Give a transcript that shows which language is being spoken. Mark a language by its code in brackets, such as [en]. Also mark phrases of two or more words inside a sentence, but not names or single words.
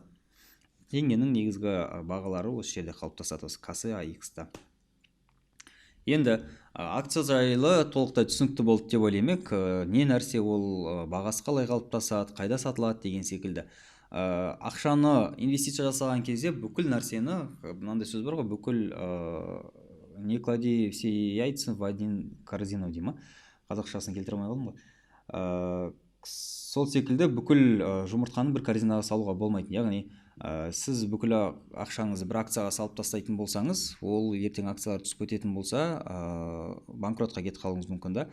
[kk] Теңгенің негізгі бағалары осы жерде қалыптасады, KC, AX-та. Енді акция жайлы толықтай түсінікті болды деп ойлаймын. Не нәрсе ол, бағасы қалай қалыптасады, қайда сатылады деген секілді. Ақшаны инвестиция жасаған кезде бүкіл нәрсені, мынандай сөз бар ғой, бүкіл [ru] не клади все яйца в один корзину [kk] дей ма? Қазақшасын келтіре алмай қалдым ғой. Сол секілді бүкіл жұмыртқаны бір корзинаға салуға болмайды. Яғни сіз бүкіл ақшаңызды бір акцияға салып тастайтын болсаңыз, ол ертең акциялар түсіп кететін болса, банкротқа кетіп қалуыңыз мүмкін да.